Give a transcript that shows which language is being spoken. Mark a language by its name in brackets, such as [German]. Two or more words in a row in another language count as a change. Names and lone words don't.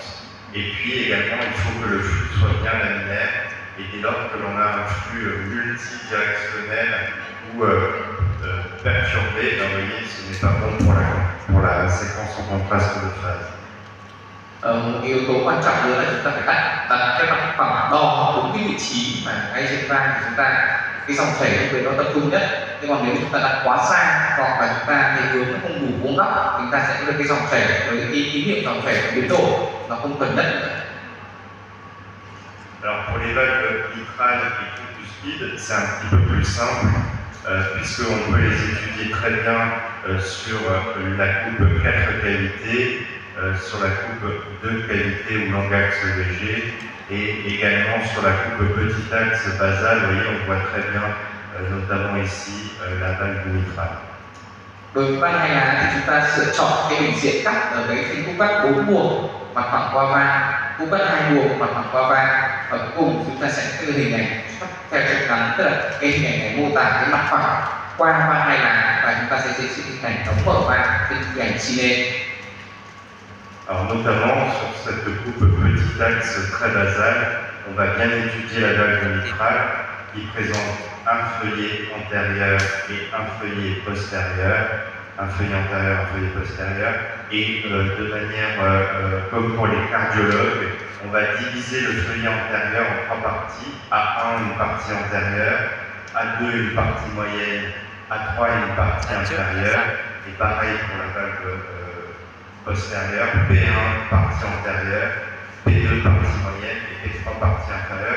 [French] Et puis également, il faut que le flux soit bien laminaire, et dès lors que l'on a un flux multidirectionnel ou perturbé, vous voyez, ce n'est pas bon pour la séquence en contraste de phase. [Vietnamese] Một yếu tố quan trọng nữa là chúng ta phải đặt cái mặt phẳng đo đúng cái vị trí mà ngay trên van thì chúng ta cái dòng chảy lúc đấy nó tập trung nhất. Nhưng còn nếu chúng ta đặt quá xa hoặc là chúng ta cái hướng nó không đủ vuông góc, chúng ta sẽ có được cái dòng chảy với cái tín hiệu dòng chảy nó biến đổi, nó không cần đất nữa. [French] Alors pour les valves mitrales et tricuspides, c'est un petit peu plus simple, puisqu'on peut les étudier très bien sur la coupe 4 cavités, sur la coupe 2 cavités ou longue axe léger, et également sur la coupe petit axe basal. Vous voyez, on voit très bien, notamment ici, la valve mitrale. [Vietnamese] Đối với van hai lá thì chúng ta lựa chọn cái bình diện cắt ở cái khung cắt 4 buồng mặt phẳng qua van, khung cắt 2 buồng mặt phẳng qua van, và cuối cùng chúng ta sẽ có cái hình ảnh cắt theo trục ngắn, tức là cái hình ảnh này mô tả cái mặt phẳng qua van hai lá, và chúng ta sẽ xây dựng hình ảnh đóng mở van trên hình ảnh cine. [French] Alors notamment sur cette coupe petit axe très basale, on va bien étudier la valve mitrale qui présente un feuillet antérieur et un feuillet postérieur, un feuillet antérieur, un feuillet postérieur, et de manière comme pour les cardiologues, on va diviser le feuillet antérieur en 3 parties, A1 une partie antérieure, A2 une partie moyenne, A3 une partie inférieure, et pareil pour la valve postérieure, P1 partie antérieure, P2 partie moyenne et P3 partie inférieure.